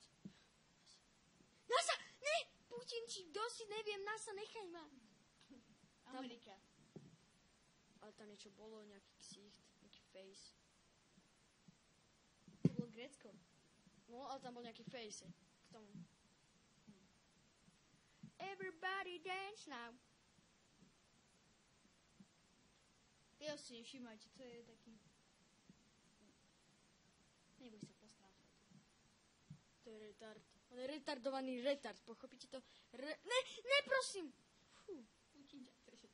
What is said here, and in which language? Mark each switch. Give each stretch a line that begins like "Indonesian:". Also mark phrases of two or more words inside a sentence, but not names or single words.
Slovak: NASA! Ne! Putin, či kto si, neviem, NASA, nechaj ma. Amerika. Ale tam niečo bolo, nejaký ksicht, nejaký face. To bolo Grécko. No, ale tam bol nejaký face k tomu.
English: Everybody dance now.
Slovak: Ty si nevšímajte, to je taký... Neboj sa postrávať. To je retard. On je retardovaný retard, pochopíte to? Ne, prosím! Fú, Putin ťa trže.